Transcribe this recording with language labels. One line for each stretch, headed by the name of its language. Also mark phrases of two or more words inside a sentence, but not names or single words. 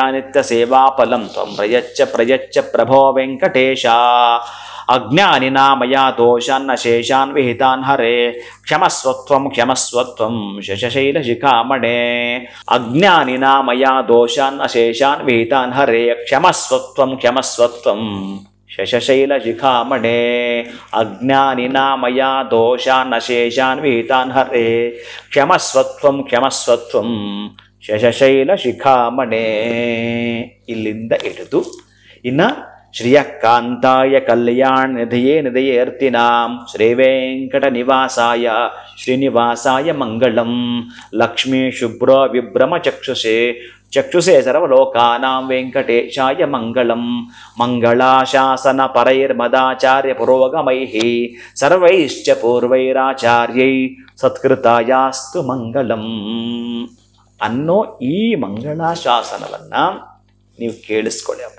Sanskrit: ನಿತ್ಯ ಸೇವಾಫಲಂ ತ್ವಂ ಪ್ರಯಚ್ಛ ಪ್ರಯಚ್ಛ ಪ್ರಭೋ ವೆಂಕಟೇಶ ಅಜ್ಞಾನಿನಾ ಮಯಾ ದೋಷಾನ್ನ ಶೇಷಾನ್ ವಿಹಿತಾನ್ ಹರೇ ಕ್ಷಮಸ್ವತ್ವಂ ಕ್ಷಮಸ್ವತ್ವಂ ಶಶಶೈಲ ಶಿಖಾಮಣೆ ಅಜ್ಞಾನಿನಾ ಮಯಾ ದೋಷಾನ್ನ ಶೇಷಾನ್ ವಿಹಿತಾನ್ ಹರೇ ಕ್ಷಮಸ್ವತ್ವಂ ಕ್ಷಮಸ್ವತ್ವಂ ಶಶಶೈಲ ಶಿಖಾಮಣೆ ಅಜ್ಞಾನಿನಾ ಮಯಾ ದೋಷಾನ್ನ ಶೇಷಾನ್ ವಿಹಿತಾನ್ ಹರೇ ಕ್ಷಮಸ್ವತ್ವಂ ಕ್ಷಮಸ್ವತ್ವಂ ಶಶಶೈಲ ಶಿಖಾಮಣೆ.
Kannada: ಇಲ್ಲಿಂದ ಹಿಡಿದು ಇನ್ನು
Sanskrit: ಶ್ರಿಯಕಾಂತಾಯ ಕಲ್ಯಾಣ ನಿಧಯೇ ನಿಧಯೇರ್ತಿನಾಂ ಶ್ರೀ ವೆಂಕಟ ನಿವಾಸಾಯ ಶ್ರೀನಿವಾಸಾಯ ಮಂಗಳಂ ಲಕ್ಷ್ಮೀ ಶುಭ್ರ ವಿಭ್ರಮ ಚಕ್ಷುಷೆ ಚಕ್ಷುಷೆ ಸರ್ವಲೋಕಾನಾಂ ವೆಂಕಟೇಶಾಯ ಮಂಗಳಂ ಮಂಗಳಾಶಾಸನ ಪರೈರ್ಮದಾಚಾರ್ಯ ಪುರೋಗಮೈಃ ಸರ್ವೈಶ್ಚ ಪೂರ್ವೈರಾಚಾರ್ಯೈ ಸತ್ಕೃತಾಯಾಸ್ತು ಮಂಗಳಂ
Kannada: ಅನ್ನೋ ಈ ಮಂಗಳಾಶಾಸನವನ್ನು ನೀವು ಕೇಳಿಸ್ಕೊಳ್ಳಿ ಅಪ್ಪ.